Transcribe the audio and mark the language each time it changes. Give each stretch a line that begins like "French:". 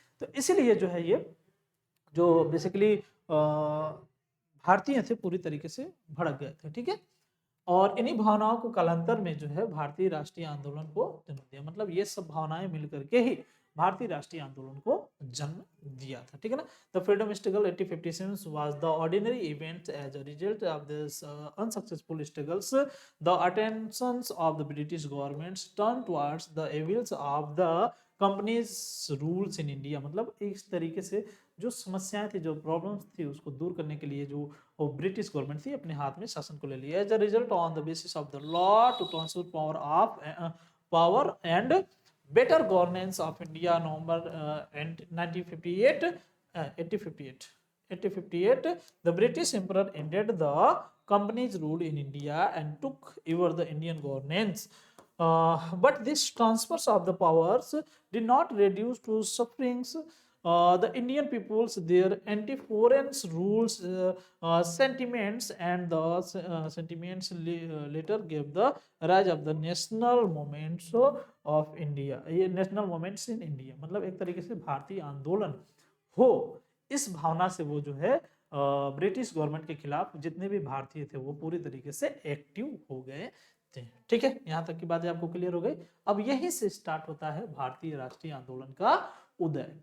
Hindi: तो इसीलिए जो है ये जो बेसिकली भारतीय थे पूरी तरीके से भड़क गए थे। ठीक है, और इन्हीं भावनाओं को कालांतर में जो है भारतीय राष्ट्रीय आंदोलन को जन्म दिया। मतलब ये सब भावनाएं मिलकर के ही भारतीय राष्ट्रीय आंदोलन को जन्म दिया था। ठीक है ना।
English: The freedom struggle 1857 was the ordinary event as a result of this unsuccessful struggles. The attentions of the British governments turned towards the evils of the company's rules in India।
Hindi: मतलब इस तरीके से जो समस्याएं थी, जो प्रॉब्लम्स थी, उसको दूर करने के लिए जो और ब्रिटिश गवर्नमेंट थी अपने हाथ में शासन को ले लिया।
English: As a result on the basis of the law to transfer power and better governance of India, November 1958, 1858, the British Emperor ended the company's rule in India and took over the Indian governance. But these transfers of the powers did not reduce to sufferings. The Indian peoples, their anti-foreign rules, sentiments, and the sentiments later gave the rise of the national movements of India.
Hindi: ये national movements in India मतलब एक तरीके से भारतीय आंदोलन हो, इस भावना से वो जो है ब्रिटिश गवर्नमेंट के खिलाफ जितने भी भारतीय थे वो पूरी तरीके से एक्टिव हो गए थे। ठीक है, यहाँ तक की बातें आपको क्लियर हो गई। अब यहीं से स्टार्ट होता है भारतीय राष्ट्रीय आंदोलन का उदय।